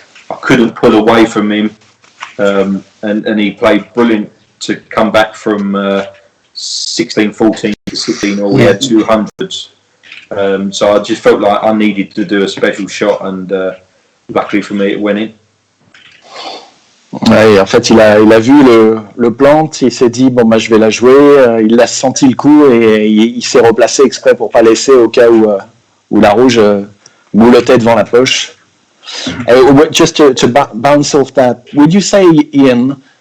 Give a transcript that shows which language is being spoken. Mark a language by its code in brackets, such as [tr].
[en] I couldn't pull away from him, and he played brilliant to come back from 16-14 to 16, or we had 200s. So I just felt like I needed to do a special shot, and luckily for me it went in. [fr] Ouais, en fait, il a vu le plant, il s'est dit bon bah je vais la jouer, il a senti le coup et il s'est replacé exprès pour pas laisser au cas où la rouge boulottait devant la poche. [en] Just to bounce off that, would you say, Ian?